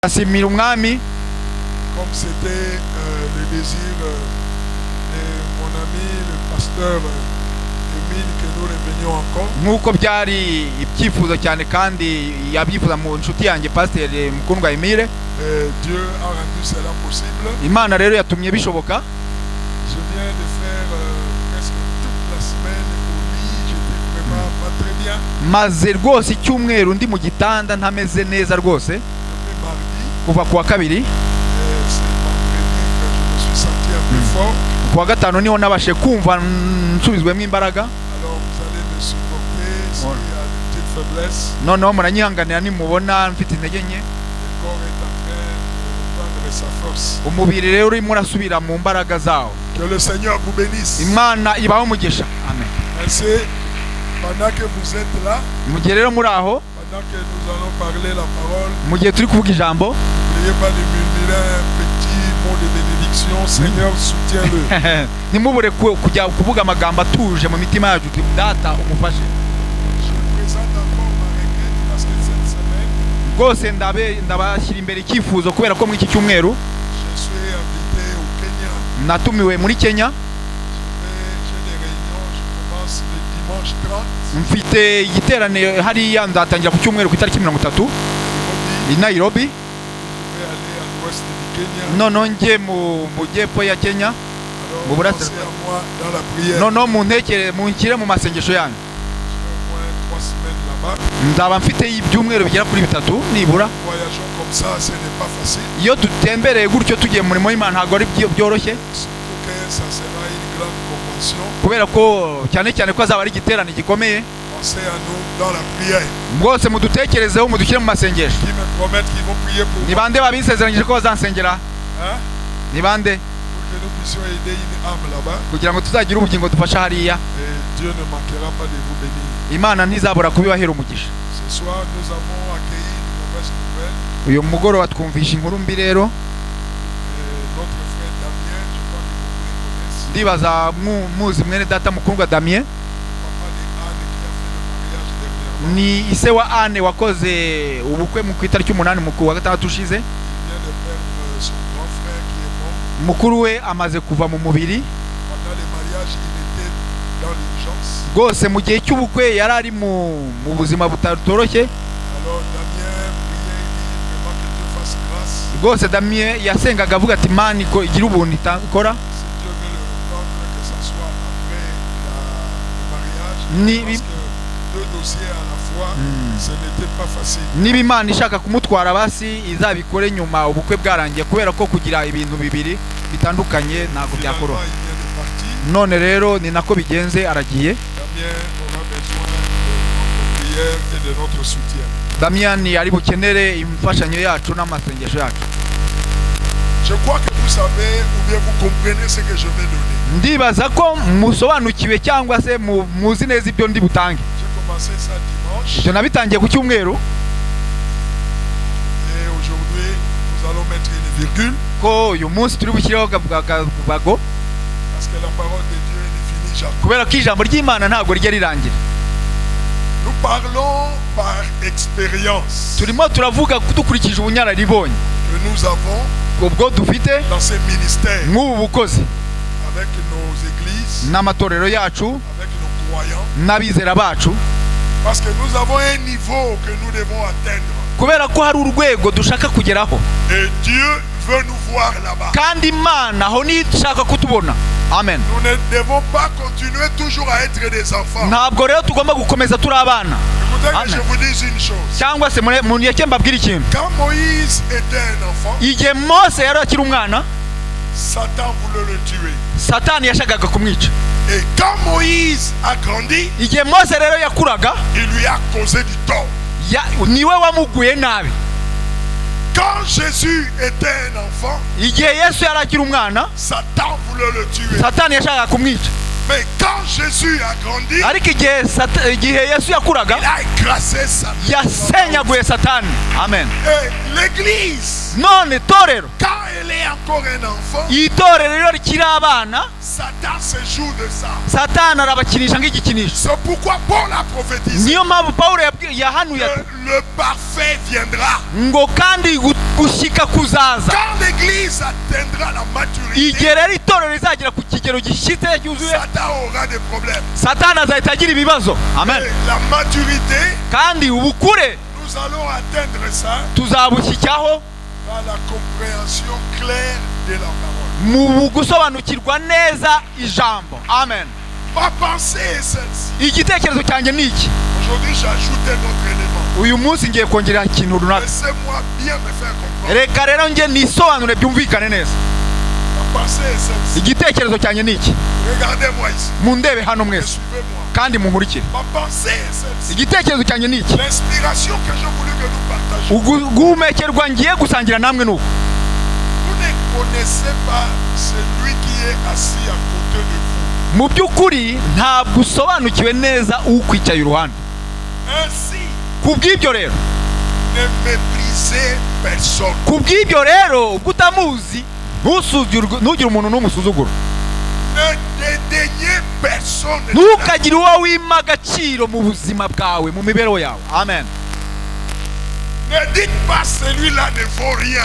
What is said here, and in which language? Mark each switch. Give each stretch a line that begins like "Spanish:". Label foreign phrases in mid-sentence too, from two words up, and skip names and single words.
Kinyarwanda: asimira umwami
French: comme c'était le désir de mon ami le pasteur Emile que nous revenions encore.
Kinyarwanda: nk'uko byari ibyifuzo cyane kandi yabyifuza mu nshuti yanjye pasiteri mukundwa Emile.
French: Dieu a rendu cela possible.
Kinyarwanda: Imana rero yatumye bishoboka.
French: Je viens de faire presque toute la semaine au lit, j'étais vraiment pas très bien.
Kinyarwanda: Maze rwose icyumweru ndi mu gitanda ntameze neza rwose
French: Depuis mardi,
Kinyarwanda: kuva kuwa kabiri,
French: c'est vendredi que je me suis senti un peu fort.
Kinyarwanda: kuwa gatanu niho nabashe kumva nsubizwemo imbaraga.
French: Alors vous allez me supporter s'il y a des petites faiblesses.
Kinyarwanda: Noneho muranyihanganira nimubona mfite intege nke.
French: Le corps est en train de reprendre sa force.
Kinyarwanda: Umubiri rero urimo urasubira mu mbaraga zawo.
French: Que le Seigneur vous bénisse.
Kinyarwanda: Imana ibaho umugisha. Amen.
French: Merci. Pendant que vous êtes là,
Kinyarwanda: Mu gihe rero muri aho,
French: pendant que nous allons parler la parole,
Kinyarwanda: mu gihe turi kuvuga ijambo,
French: n'oubliez pas de murmurer un petit mot de bénédiction. Seigneur, soutiens-le.
Kinyarwanda: ntimubure kujya kuvuga amagambo atuje mu mitima yacu uti data umufashe.
French: Je vous présente encore ma requête parce que cette semaine,
Kinyarwanda: Rwose ndabashyira imbere icyifuzo kubera ko muri iki cyumweru
French: je suis invité au Kenya.
Kinyarwanda: natumiwe muri Kenya.
French: J'ai des réunions, je commence le dimanche 30
Kinyarwanda: Mfite igiterane hariya ndatangira ku cyumweru ku itariki 30
French: à
Kinyarwanda: i Nairobi.
French: Je vais aller à l'ouest du Kenya.
Kinyarwanda: Noneho njye mu mujyepfo ya Kenya.
French: Alors, Vous pensez à moi dans la prière.
Kinyarwanda: Noneho munshyire mu masengesho yanyu.
French: J'ai au moins 3 semaines là-bas.
Kinyarwanda: Nzaba mfite ibyumweru bigera kuri 3 nibura.
French: Voyageons comme ça, ce n'est pas facile.
Kinyarwanda: Iyo dutembereye gutyo tugiye mu murimo w'Imana ntabwo ari byoroshye,
French: Surtout que ça sera une grande convention.
Kinyarwanda: kubera ko cyane cyane ko azaba ari igiterane gikomeye.
French: Pensez à nous dans la prière.
Kinyarwanda: Mwose mudutekerezeho mudushyire mu masengesho.
French: Qui me promettent qu'ils vont prier pour
Kinyarwanda: Ni
French: moi.
Kinyarwanda: bande babisezeranyije ko bazansengera?
French: Hein?
Kinyarwanda: Ni bande?
French: Pour que nous puissions aider une âme là-bas.
Kinyarwanda: Kugira ngo tuzagire ubugingo dufasha hariya.
French: Et Dieu ne manquera pas de vous bénir.
Kinyarwanda: Imana ntizabura kubibahera umugisha.
French: Ce soir, nous avons accueilli une mauvaise nouvelle.
Kinyarwanda: Uyu mugoroba twumvisha inkuru mbi rero.
French: Notre frère Damien, je crois que beaucoup le connaissent.
Kinyarwanda: Ndibaza muzi mwene data mukundwa Damien.
French: Papa de Anne qui a fait le mariage dernièrement.
Kinyarwanda: Ni ise wa Anne wakoze ubukwe mu itariki 8 mu wa gatandatu ushize.
French: Il vient de perdre son grand frère qui est mort.
Kinyarwanda: Mukuru we amaze kuva mu mubiri.
French: Pendant le mariage, il était dans l'urgence.
Kinyarwanda: Rwose mu gihe cy'ubukwe yari ari mu buzima butoroshye.
French: Alors Damien priait, il dit vraiment que Dieu fasse grâce.
Kinyarwanda: Rwose Damien yasengaga avuga ati Imana igira ubuntu ikora.
French: Si Dieu veut le reprendre, que ce soit après le mariage.
Kinyarwanda: Ni-
French: Parce que deux dossiers à la fois, ce n'était pas facile.
Kinyarwanda: Niba Imana ishaka kumutwara basi izabikore nyuma ubukwe bwarangiye, kubera ko kugira ibintu bibiri bitandukanye ntabwo
French: Finalement,
Kinyarwanda: byakora.
French: il vient de partir.
Kinyarwanda: None rero ni nako bigenze, aragiye.
French: Damien aura besoin de notre prière et de notre soutien.
Kinyarwanda: Damien ari bukenere imfashanyo yacu n'amasengesho yacu.
French: Je crois que vous savez ou bien vous comprenez ce que je vais donner.
Kinyarwanda: Ndibaza ko musobanukiwe cyangwa se muzi neza ibyo ndi butange.
French: J'ai commencé ça dimanche
Kinyarwanda: Ibyo nabitangiye ku cyumweru,
French: et aujourd'hui nous allons mettre une virgule
Kinyarwanda: ko uyu munsi turi bushyireho gabago,
French: parce que la parole de Dieu ne finit jamais.
Kinyarwanda: kubera ko ijambo ry'Imana ntabwo rijya rirangira.
French: Nous parlons par expérience
Kinyarwanda: Turimo turavuga dukurikije ubunyararibonye
French: que nous avons
Kinyarwanda: ubwo dufite
French: dans ces ministères
Kinyarwanda: nk'ubu bukozi
French: avec nos églises,
Kinyarwanda: n'amatorero yacu
French: avec nos croyants,
Kinyarwanda: n'abizera bacu,
French: parce que nous avons un niveau que nous devons atteindre
Kinyarwanda: kubera ko hari urwego dushaka kugeraho
French: et Dieu veut nous voir là-bas.
Kinyarwanda: kandi Imana aho niyo ishaka kutubona. Amen.
French: Nous ne devons pas continuer toujours à être des enfants.
Kinyarwanda: Ntabwo rero tugomba gukomeza turi abana.
French: Écoutez que Amen. je vous dise une chose.
Kinyarwanda: Cyangwa se mureke mbabwire ikintu.
French: Quand Moïse était un enfant,
Kinyarwanda: Igihe Mose yari akiri umwana,
French: Satan voulait le tuer.
Kinyarwanda: Satani yashakaga kumwica.
French: Et quand Moïse a grandi,
Kinyarwanda: Igihe Mose rero yakuraga,
French: il lui a causé du tort.
Kinyarwanda: niwe wamuguye nabi.
French: Quand Jésus était un enfant,
Kinyarwanda: Igihe Yesu yari akiri umwana,
French: Satan voulait le tuer.
Kinyarwanda: Satani yashakaga kumwica.
French: Mais quand Jésus a grandi,
Kinyarwanda: Ariko igihe Yesu yakuraga,
French: il a écrasé Satan.
Kinyarwanda: yasenyaguye Satani. Amen.
French: Et l'église l'église,
Kinyarwanda: none torero
French: quand elle est encore un enfant,
Kinyarwanda: itorero rero rikiri abana
French: Satan se joue de ça.
Kinyarwanda: satani arabakinisha nk'igikinisho.
French: C'est pourquoi Paul a prophétisé
Kinyarwanda: niyo mpamvu pawulo yahanuye ati
French: que le parfait viendra.
Kinyarwanda: ngo kandi gushyika kuzaza
French: Quand l'église atteindra la maturité,
Kinyarwanda: igihe rero itorero rizagera ku kigero gishyitse cyuzuye
French: Satan aura des problèmes.
Kinyarwanda: satani azahita agira ibibazo. Amen.
French: Et la maturité,
Kinyarwanda: kandi ubukure
French: nous allons atteindre ça
Kinyarwanda: tuzabushyikaho
French: par la compréhension claire de la parole.
Kinyarwanda: mu gusobanukirwa neza ijambo. Amen.
French: Ma pensée est celle-ci.
Kinyarwanda: igitekerezo cyanjye ni iki.
French: Aujourd'hui, j'ajoute un autre élément.
Kinyarwanda: uyu munsi ngiye kongera ikintu runaka.
French: Laissez-moi bien me faire comprendre.
Kinyarwanda: reka rero njye nisobanure byumvikane neza.
French: Ma pensée est celle-ci.
Kinyarwanda: igitekerezo cyanjye ni iki.
French: Regardez-moi ici.
Kinyarwanda: mundebe hano
French: Et
Kinyarwanda: mwese
French: suivez-moi.
Kinyarwanda: kandi munkurikire.
French: Ma pensée est celle-ci.
Kinyarwanda: igitekerezo cyanjye ni iki.
French: L'inspiration que je voulais que nous partagions.
Kinyarwanda: guhumekerwa ngiye gusangira namwe nuko.
French: Vous ne connaissez pas celui qui est assis à côté de vous.
Kinyarwanda: mu by'ukuri ntabwo usobanukiwe neza ukwicaye iruhande.
French: Ainsi,
Kinyarwanda: ku bw'ibyo rero
French: ne méprisez personne.
Kinyarwanda: ku bw'ibyo rero ubwo utamuzi ntugire umuntu n'umusuzuguro.
French: Ne dédaignez personne.
Kinyarwanda: ntukagire uwo wima agaciro mu buzima bwawe mu mibereho yawe. Amen.
French: Ne dites pas celui-là ne vaut rien.